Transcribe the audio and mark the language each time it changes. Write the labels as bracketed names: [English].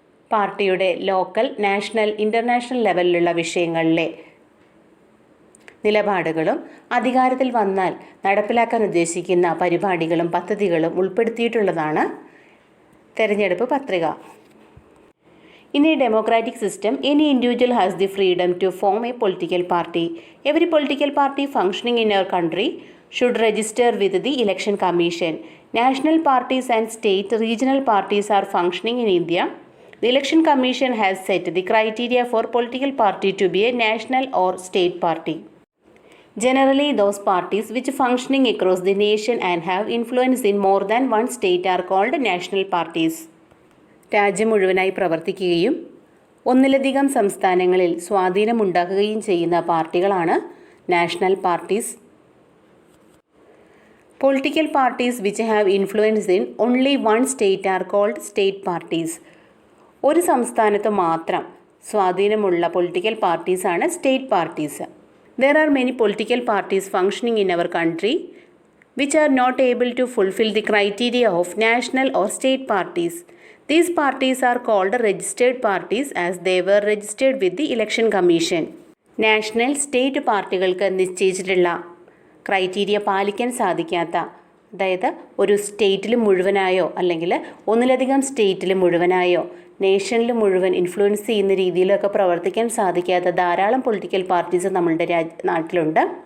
[Malayalam] പാർട്ടിയുടെ local, national, international ലെവലിലുള്ള വിഷയങ്ങളിലെ നിലപാടുകളും അധികാരത്തിൽ വന്നാൽ നടപ്പിലാക്കാൻ ഉദ്ദേശിക്കുന്ന പരിപാടികളും പദ്ധതികളും ഉൾപ്പെടുത്തിയിട്ടുള്ളതാണ് തെരഞ്ഞെടുപ്പ് പത്രിക. [English] In a democratic system, any individual has the freedom to form a political party. Every political party functioning in our country should register with the Election Commission. National parties and state, regional parties are functioning in India. The Election Commission has set the criteria for political party to be a national or state party. Generally, those parties which functioning across the nation and have influence in more than one state are called national parties. [Malayalam] രാജ്യം മുഴുവനായി പ്രവർത്തിക്കുകയും ഒന്നിലധികം സംസ്ഥാനങ്ങളിൽ സ്വാധീനമുണ്ടാക്കുകയും ചെയ്യുന്ന പാർട്ടികളാണ് national parties. [English] Political parties which have influence in only one state are called state parties. [Malayalam] ഒരു സംസ്ഥാനത്ത് മാത്രം സ്വാധീനമുള്ള political പാർട്ടീസാണ് state parties. [English] There are many political parties functioning in our country which are not able to fulfill the criteria of national or state parties. These parties are called registered parties as they were registered with the Election Commission. [Malayalam] National, state പാർട്ടികൾക്ക് നിശ്ചയിച്ചിട്ടുള്ള criteria പാലിക്കാൻ സാധിക്കാത്ത, അതായത് ഒരു സ്റ്റേറ്റിൽ മുഴുവനായോ അല്ലെങ്കിൽ ഒന്നിലധികം സ്റ്റേറ്റിൽ മുഴുവനായോ നേഷനിൽ മുഴുവൻ ഇൻഫ്ലുവൻസ് ചെയ്യുന്ന രീതിയിലൊക്കെ പ്രവർത്തിക്കാൻ സാധിക്കാത്ത ധാരാളം പൊളിറ്റിക്കൽ പാർട്ടീസ് നമ്മളുടെ നാട്ടിലുണ്ട്.